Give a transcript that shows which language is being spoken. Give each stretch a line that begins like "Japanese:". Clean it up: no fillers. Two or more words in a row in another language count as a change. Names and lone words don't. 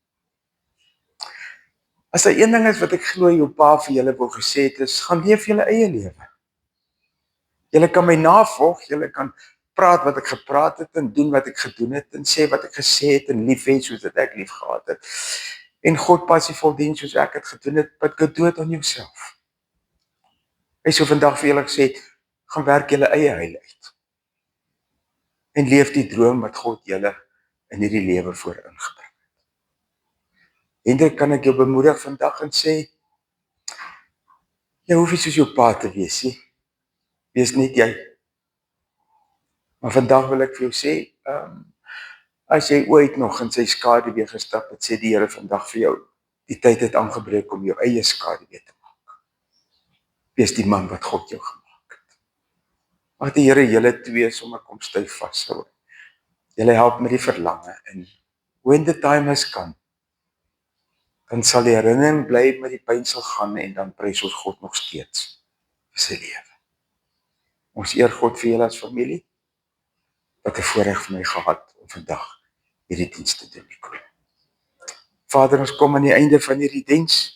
Afrikaans: As daar een ding is wat ek glo jou pa vir julle wou gesê het, is, gaan leef julle eie lewe. Julle kan my navolg, julle kan praat wat ek gepraat het en doen wat ek gedoen het en sê wat ek gesê het en lief hê soos wat ek lief gehad het. En God passievol dien soos ek het gedoen het,
English: but go do it on yourself.
Afrikaans: Hy sou vandag vir julle gesê, gaan werk julle eie heil uit. En leef die droom wat God julle in hierdie lewe voor ingebring het. Hendrik, kan ek jou bemoedig vandag en sê, jy hoef nie soos jou pa te wees nie. Wees net jy. Maar vandag wil ek vir jou sê, as jy ooit nog in sy skaduwee gestap het, sê die Here vandag vir jou, die tyd het aangebreek om jou eie skaduwee te maak. Wees die man wat God jou gemaak het. Mag die Here julle twee sommer kom styf vashou. Julle help met die verlange en
English: when the time has come,
Afrikaans: dan sal die herinnering bly met die pyn sal gaan en dan prys ons God nog steeds vir sy lewe. Ons eer God vir julle as familie, wat 'n voorreg vir my gehad om vandag hierdie diens te doen. Vader, ons kom aan die einde van hierdie diens.